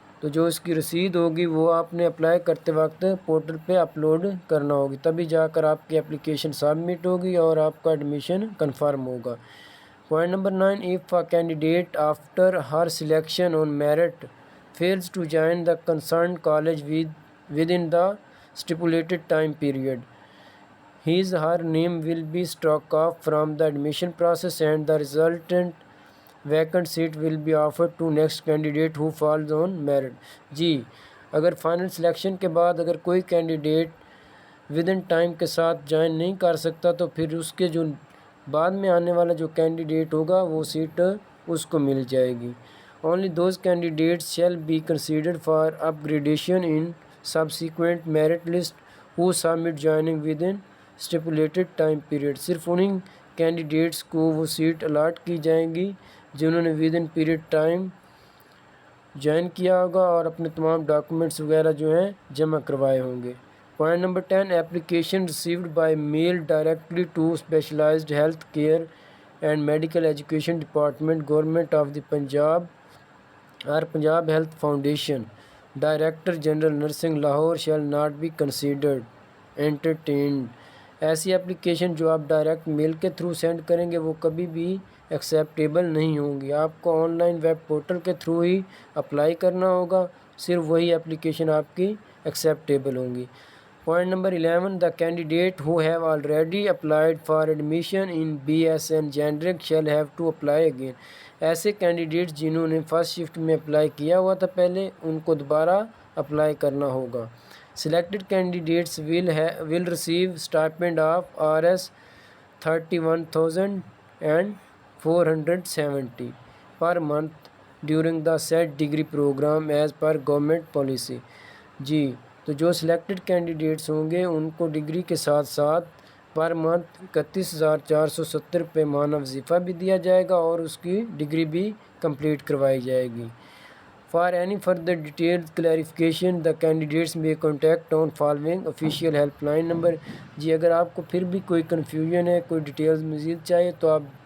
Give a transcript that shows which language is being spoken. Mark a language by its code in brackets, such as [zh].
[ur] تو جو اس کی رسید ہوگی وہ آپ نے اپلائی کرتے وقت پورٹل پہ اپلوڈ کرنا ہوگی, تبھی جا کر آپ کی اپلیکیشن سبمٹ ہوگی اور آپ کا ایڈمیشن کنفرم ہوگا. Point number 9, [en] if a candidate after her selection on merit fails to join the concerned college within the stipulated time period, her name will be struck off from the admission process and the resultant vacant seat will be offered to next candidate who falls on merit. [ur] جی اگر final selection کے بعد اگر کوئی candidate ودن time کے ساتھ join نہیں کر سکتا تو پھر اس کے جو بعد میں آنے والا جو کینڈیڈیٹ ہوگا وہ سیٹ اس کو مل جائے گی. [en] Only those candidates shall be considered for upgradation in subsequent merit list who submit joining within stipulated time period. [ur] صرف انہیں کینڈیڈیٹس کو وہ سیٹ الاٹ کی جائیں گی جنہوں نے with in period time join کیا ہوگا اور اپنے تمام ڈاکومنٹس وغیرہ جو ہیں جمع کروائے ہوں گے. Point number 10, [en] application received by mail directly to specialized health care and medical education department, government of the Punjab or Punjab Health Foundation, Director General Nursing Lahore shall not be considered entertained. [ur] ایسی application جو آپ direct mail کے through send کریں گے وہ کبھی بھی acceptable نہیں ہوں گی. آپ کو آن لائن ویب پورٹل کے تھرو ہی اپلائی کرنا ہوگا, صرف وہی اپلیکیشن آپ کی ایکسیپٹیبل ہوں گی. Point number 11, [en] the candidate who have already applied for admission in BSN Generic shall have to apply again. [ur] ایسے کینڈیڈیٹس جنہوں نے فرسٹ شفٹ میں اپلائی کیا ہوا تھا پہلے ان کو دوبارہ اپلائی کرنا ہوگا. [en] Selected candidates will receive stipend of Rs 31,470 per month during the said degree program as per government policy. جی [ur] تو جو سلیکٹڈ کینڈیڈیٹس ہوں گے ان کو ڈگری کے ساتھ ساتھ پر منتھ 31,470 روپے ماہانہ وظیفہ بھی دیا جائے گا اور اس کی ڈگری بھی کمپلیٹ کروائی جائے گی۔ [en] For any further detailed clarification the candidates may contact on following official helpline number. [ur] جی اگر آپ کو پھر بھی کوئی کنفیوژن ہے، کوئی ڈیٹیلز مزید چاہیے تو آپ